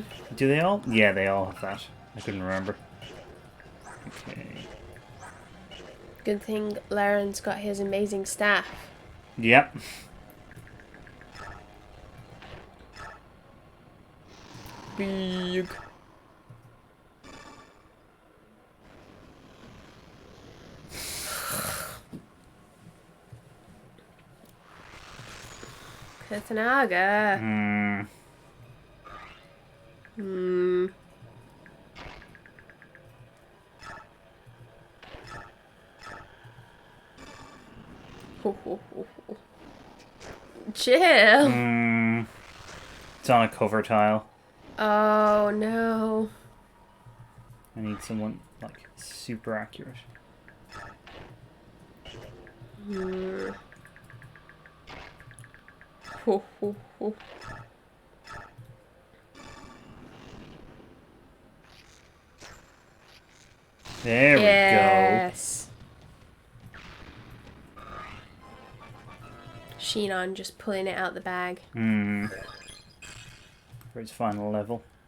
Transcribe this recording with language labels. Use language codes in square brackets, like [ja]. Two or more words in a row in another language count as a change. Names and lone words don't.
[en] Do they all? Yeah, they all have that. I couldn't remember. Okay. Good thing Laren's got his amazing staff. Yep. Big. Kathanaga. Hmm. Hmm. Ho, ho, ho, ho. Chill. Hmm. It's on a cover tile. Oh no. I need someone like super accurate. Hmm. Ho, ho, ho. There we go. Yes. Ciarán just pulling it out the bag. Hmm. For its final level.